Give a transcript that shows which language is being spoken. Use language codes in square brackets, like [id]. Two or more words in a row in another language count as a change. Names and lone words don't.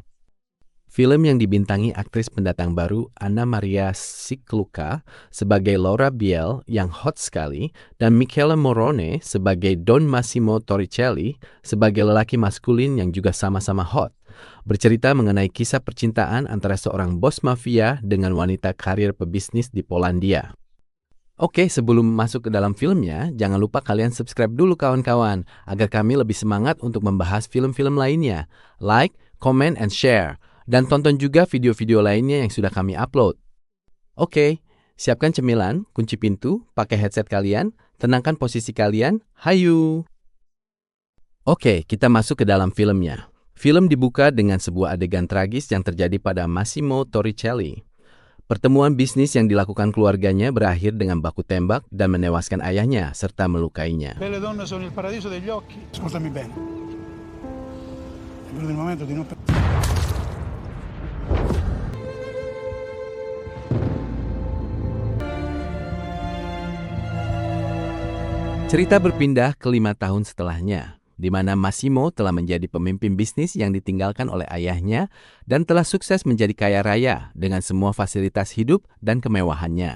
[id] Film yang dibintangi aktris pendatang baru Anna Maria Sikluka sebagai Laura Biel yang hot sekali dan Michele Morrone sebagai Don Massimo Torricelli sebagai lelaki maskulin yang juga sama-sama hot. Bercerita mengenai kisah percintaan antara seorang bos mafia dengan wanita karir pebisnis di Polandia. Oke, sebelum masuk ke dalam filmnya, jangan lupa kalian subscribe dulu kawan-kawan, agar kami lebih semangat untuk membahas film-film lainnya. [en] Like, comment, and share. [id] Dan tonton juga video-video lainnya yang sudah kami upload. Oke, siapkan cemilan, kunci pintu, pakai headset kalian, tenangkan posisi kalian, hayu! Oke, kita masuk ke dalam filmnya. Film dibuka dengan sebuah adegan tragis yang terjadi pada Massimo Torricelli. Pertemuan bisnis yang dilakukan keluarganya berakhir dengan baku tembak dan menewaskan ayahnya serta melukainya. [it] Belle donne sono il paradiso degli occhi. Ascoltami bene. È venuto il momento di non... [id] Cerita berpindah ke 5 tahun setelahnya, di mana Massimo telah menjadi pemimpin bisnis yang ditinggalkan oleh ayahnya dan telah sukses menjadi kaya raya dengan semua fasilitas hidup dan kemewahannya.